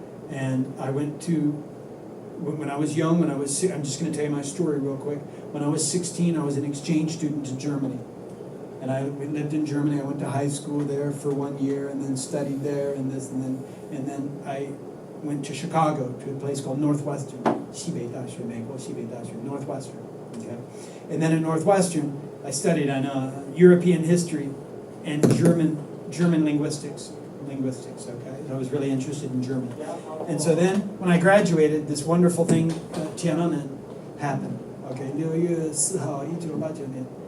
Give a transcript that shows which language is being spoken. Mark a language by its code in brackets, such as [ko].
[en] And I went to, when I was young, I'm just going to tell you my story real quick. When I was 16, I was an exchange student to Germany. And we lived in Germany. I went to high school there for 1 year, and then studied there, and then I went to Chicago, to a place called Northwestern. [zh] 西北大学, 美国西北大学, Northwestern. [en] Okay? And then at Northwestern, I studied on European history and German linguistics. Okay? I was really interested in German. And so then, when I graduated, this wonderful thing, Tiananmen, happened. [zh] Okay, 6月4号1989年.